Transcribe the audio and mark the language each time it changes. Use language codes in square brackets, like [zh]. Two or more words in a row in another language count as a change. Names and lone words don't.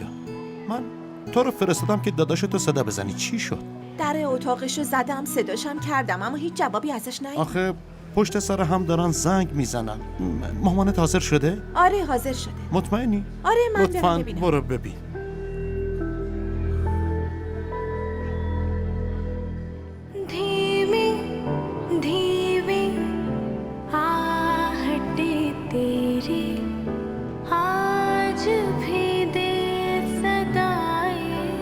[fa] من تو رو فرستادم که داداشتو صدا بزنی. چی شد؟ در اتاقشو زدم، صداشم کردم، اما هیچ جوابی ازش نیومد. آخه پشت سر هم دارن زنگ میزنن. مامانت حاضر شده؟ آره حاضر شده. مطمئنی؟ آره من لطفاً برم ببینم. برو ببین. [hi] धीमी धीमी आहटे तेरी आज भी दे सदाए